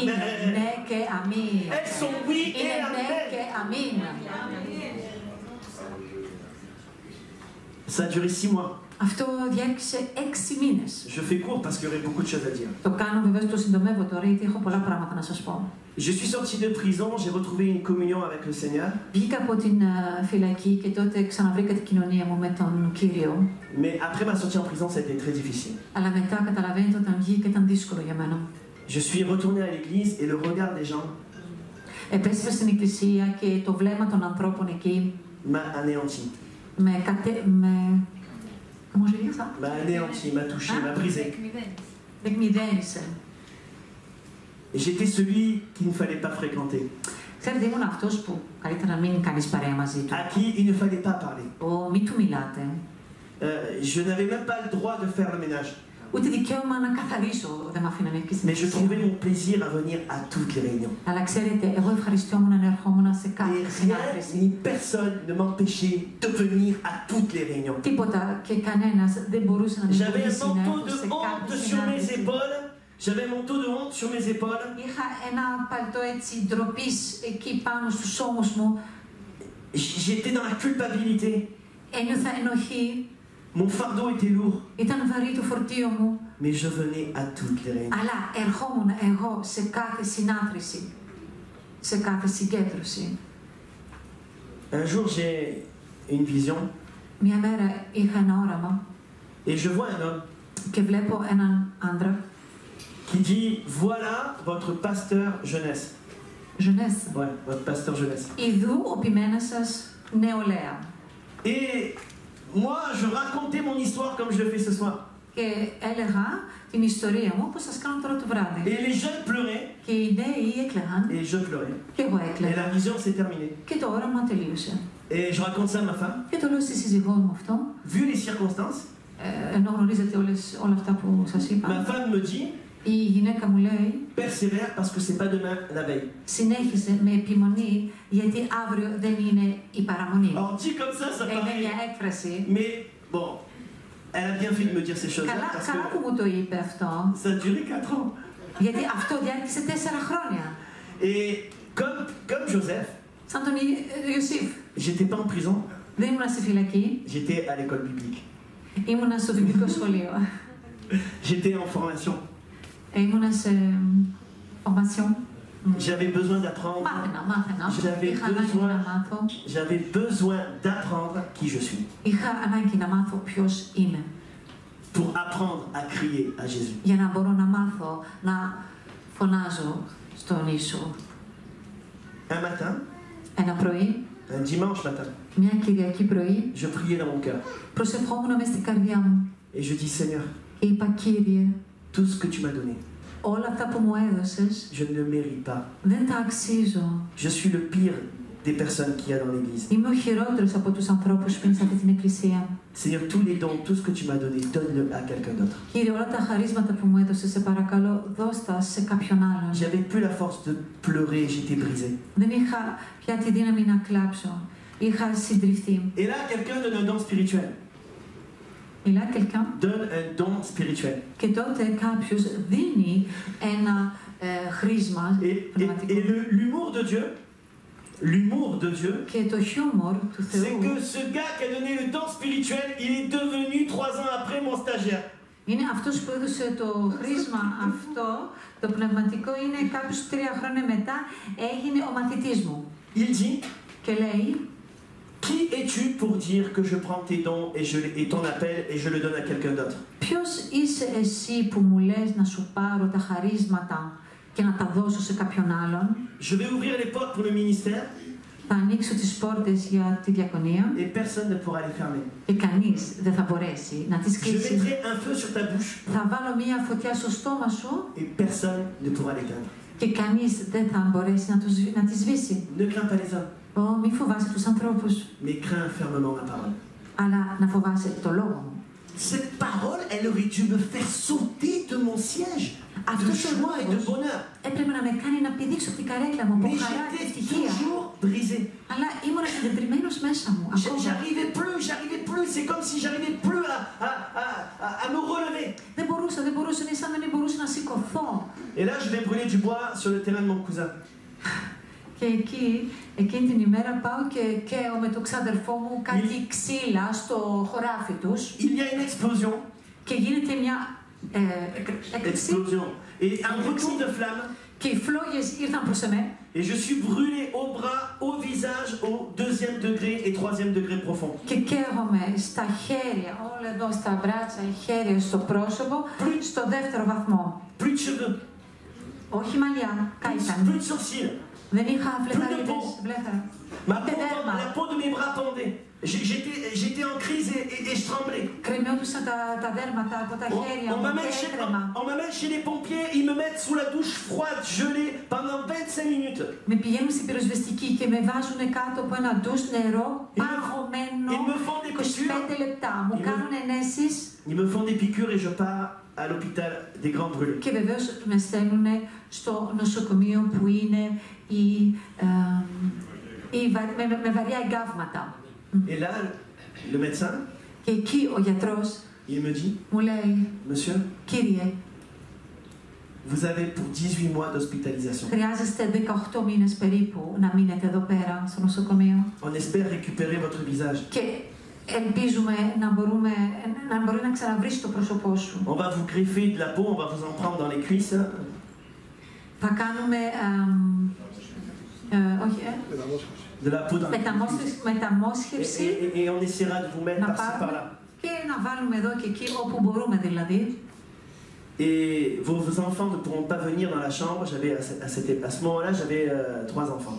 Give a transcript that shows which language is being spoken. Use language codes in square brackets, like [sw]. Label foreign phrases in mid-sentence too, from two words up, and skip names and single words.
[el] είναι amen. ναι και αμήν. [fr] Elles sont oui et [el] Είναι ναι amen. και αμήν. [fr] Ça a duré 6 mois. [el] Αυτό διάρκησε 6 μήνες. [fr] Je fais court parce qu'il y aurait beaucoup de choses à dire. [el] Το κάνω βεβαίως, το συντομεύω τώρα γιατί έχω πολλά πράγματα να σας πω. [fr] Je suis sorti de prison, j'ai retrouvé une communion avec le Seigneur. [el] Βγήκα από την φυλακή και τότε ξαναβρήκα την κοινωνία μου με τον Κύριο. [fr] Mais après ma sortie en prison, ça a été très difficile. [el] Αλλά μετά καταλαβαίνετε όταν βγήκα ήταν δύσκολο για μένα. [fr] Je suis retourné à l'église et le regard des gens [el] Επέστρεψα στην εκκλησία και το βλέμμα των ανθρώπων εκεί [fr] m'a anéanti. Comment je vais dire ça? M'a anéanti, m'a touché, m'a brisé. [el] Με εκμυδένισε. [fr] Et j'étais celui qu'il ne fallait pas fréquenter, [el] Ξέρετε, ήμουν αυτός που καλύτερα να μην κάνεις παρέα μαζί του. [fr] à qui il ne fallait pas parler. [el] Μην του μιλάτε. [fr] Je n'avais même pas le droit de faire le ménage. [el] Ούτε δικαίωμα να καθαρίσω δεν με αφήνανε εκεί στην [fr] Mais je [el] εκκλησία. [fr] trouvais mon plaisir à venir à toutes les réunions. [el] Αλλά ξέρετε, εγώ ευχαριστιόμουν να ερχόμουν σε [fr] Et [el] κάθε [fr] rien [el] συνάντηση. [fr] ni personne ne m'empêchait de venir à toutes les réunions. [el] Τίποτα και κανένας δεν μπορούσε να με [fr] J'avais un [el] εμποδίσει να [fr] manteau [el] έρθω [fr] de [el] σε κάθε [fr] honte sur mes [el] συνάντηση. [fr] épaules. J'avais un manteau de honte sur mes épaules. [el] Είχα ένα παλτό έτσι ντροπής εκεί πάνω στους ώμους μου. [fr] J'étais dans la culpabilité. [el] Ένιωθα ενοχή. [fr] Mon fardeau était lourd. [el] Ήταν βαρύ το φορτίο μου. [fr] Mais je venais à toutes les réunions. [el] Αλλά ερχόμουν εγώ σε κάθε συνάντηση. σε κάθε συγκέντρωση. [fr] Un jour, j'ai une vision [el] Μια μέρα είχα ένα όραμα [fr] et je vois un homme [el] και βλέπω έναν άντρα, [fr] qui dit voilà votre pasteur jeunesse. Jeunesse, Ouais, votre pasteur jeunesse. [el] ιδού ο ποιμένας σας νεολαία. [fr] Et moi, je racontais mon histoire comme je le fais ce soir. [el] Και έλεγα την ιστορία μου όπως σας κάνω τώρα το βράδυ. [fr] Et les jeunes pleuraient [el] Και οι νέοι έκλαιγαν [fr] et je pleurais. [el] και εγώ [fr] Et [el] έκλαιγα. [fr] la vision s'est terminée. [el] Και το όραμα τελείωσε. [fr] Et je raconte ça à ma femme. [el] Και το λέω στη σύζυγό μου αυτό, [fr] Vu les circonstances, [el] ενώ γνωρίζετε όλα αυτά που σας [fr] ma [el] είπα. [fr] femme me dit [el] Η γυναίκα μου λέει, [fr] persévère parce que c'est pas demain la veille. [el] συνέχισε με επιμονή, γιατί αύριο δεν είναι η παραμονή. [fr] Alors dit comme ça [el] Είναι [fr] paraît. [el] μια έκφραση. [fr] Mais bon, elle a bien fait de me dire ces choses-là parce [el] Καλά που [fr] que [el] μου το είπε αυτό, [fr] ça a duré 4 ans. [el] γιατί αυτό διάρκησε 4 χρόνια. [fr] Et comme Joseph, [el] Σαν τον Ιωσήφ. [fr] j'étais pas en prison, [el] Δεν ήμουνα στη φυλακή, [fr] j'étais à l'école biblique. [el] ήμουνα στο βιβλικό σχολείο. [fr] J'étais en formation. [el] Ήμουνα σε formation. [fr] J'avais besoin d'apprendre. [el] Μάθαινα. [fr] J'avais [el] Είχα ανάγκη [fr] besoin, [el] να μάθω. [fr] j'avais besoin d'apprendre qui je suis [el] Είχα ανάγκη να μάθω ποιος είμαι. [fr] pour apprendre à crier à Jésus. [el] Για να μπορώ να μάθω να φωνάζω στον Ιησού. [fr] Un matin, [el] Ένα πρωί, [fr] un dimanche matin, [el] μια Κυριακή πρωί, [fr] je priais dans mon cœur [el] προσευχόμουν μες στην καρδιά μου. [fr] et je dis Seigneur, [el] Και είπα, Κύριε, [fr] tout ce que tu m'as donné, [el] όλα αυτά που μου έδωσες [fr] je ne le mérite pas. [el] δεν τα αξίζω. [fr] Je suis le pire des personnes qu'il y a dans l'église. [el] Είμαι ο χειρότερος από τους ανθρώπους που είναι σε αυτή την εκκλησία. [fr] Seigneur, tous les dons, tout ce que tu m'as donné, donne-le à quelqu'un d'autre. [el] Κύριε, όλα τα χαρίσματα που μου έδωσες, σε παρακαλώ, δώσ' τα σε κάποιον άλλον. [fr] J'avais plus la force de pleurer, j'étais brisé. [el] Δεν είχα πια τη δύναμη να κλάψω. Είχα συντριφθεί. [fr] Et là, quelqu'un donne un don spirituel. [el] Μιλάει quelqu'un. [fr] Donne un don spirituel. [el] Και τότε κάποιος δίνει ένα χρήσμα πνευματικό. [fr] Et l'humour de Dieu, [el] Και το χιούμορ του [fr] c'est [el] Θεού [fr] que ce gars qui a donné le don spirituel, il est devenu 3 ans après mon stagiaire. [el] είναι αυτός που έδωσε το χρήσμα αυτό, το πνευματικό, είναι κάποιος 3 χρόνια μετά έγινε ο μαθητής μου. [fr] Il dit, [el] Και λέει, [fr] qui es-tu pour dire que je prends tes dons et ton appel et je le donne à quelqu'un d'autre? [el] ποιος είσαι εσύ που μου λες να σου πάρω τα χαρίσματα και να τα δώσω σε κάποιον άλλον? [fr] Je vais ouvrir les portes pour le ministère [el] Θα ανοίξω τις πόρτες για τη διακονία [fr] et personne ne pourra les fermer. [el] και κανείς δεν θα μπορέσει να τις [fr] Je [el] κλείσει. [fr] mettrai un feu sur ta bouche [el] Θα βάλω μία φωτιά στο στόμα σου [fr] et personne ne pourra l'éteindre. [el] και κανείς δεν θα μπορέσει να τη σβήσει. [fr] Ne crains pas les hommes, [el] Μη φοβάσαι τους ανθρώπους, [fr] mais crains fermement ma parole. [el] αλλά να φοβάσαι το λόγο μου. [fr] Cette parole, elle aurait dû me faire sauter de mon siège, de [el] Αυτό το [fr] joie et de [el] λόγος [fr] bonheur. [el] έπρεπε να με κάνει να πηδήξω από την καρέκλα μου από [fr] Mais [el] χαρά και [fr] j'étais [el] ευτυχία. [fr] toujours brisé. [el] Αλλά ήμουν συντετριμμένος μέσα μου. Ακόμα. [fr] J'arrivais plus. C'est comme si j'arrivais plus à me relever. [el] Δεν μπορούσα, είναι σαν να μην μπορούσα να σηκωθώ. [fr] Et là, je vais brûler du bois sur le terrain de mon cousin. [el] Και εκείνη την ημέρα πάω και καίω με τον ξάδερφό μου κάτι ξύλα στο χωράφι τους. [fr] Il y a une explosion. [el] Και γίνεται μια έκρηξη. [fr] Explosion. Et un retour de flamme. [el] Και οι φλόγες ήρθαν προς εμένα. [fr] Et je suis brûlé au bras, au visage, au 2e degré et 3e degré profond. [el] Και καίγομαι στα χέρια, όλα εδώ στα μπράτσα, χέρια στο πρόσωπο, στο δεύτερο βαθμό. [fr] Plus de cheveux. [el] Όχι μαλλιά, [fr] Plus [el] κάηκαν. [fr] de sourcils. [el] Δεν είχα φλεταρίδες, βλέφαρα. [fr] La peau de mes bras pendait. J'étais en crise et je tremblais. [el] Κρεμιόντουσαν τα δέρματα από τα χέρια μου και έτρεμα. [fr] On m'amène chez les pompiers, ils me mettent sous la douche froide, gelée, pendant 25 minutes. [el] Με πηγαίνουν στην πυροσβεστική και με βάζουν κάτω από ένα ντους νερό παγωμένο 25 λεπτά. Μου κάνουν ενέσεις. [fr] Ils me font des piqûres et je pars à l'hôpital des Grands Brûlés. [el] Και βεβαίως με στέλνουν στο νοσοκομείο που είναι με βαριά εγκάβματα. [fr] Et là, le médecin, [el] Και εκεί ο γιατρός [fr] il me dit, [el] μου λέει, [fr] monsieur, [el] κύριε, [fr] vous avez pour 18 mois d'hospitalisation. [el] χρειάζεστε 18 μήνες περίπου να μείνετε εδώ πέρα στο νοσοκομείο. [fr] On espère récupérer votre visage. [el] Και ελπίζουμε να μπορεί να ξαναβρεις το πρόσωπό σου. [fr] On va vous greffer de la peau, on va vous en prendre dans les cuisses. [el] Θα κάνουμε Όχι, [fr] de la poudre. [el] μεταμόσχευση. [fr] Et on essaiera de vous mettre [el] Να [fr] par-ci [el] πάρουμε [fr] par-là. [el] και να βάλουμε εδώ και εκεί όπου μπορούμε δηλαδή. [fr] Et vos enfants ne pourront pas venir dans la chambre. À ce moment-là, j'avais 3 enfants.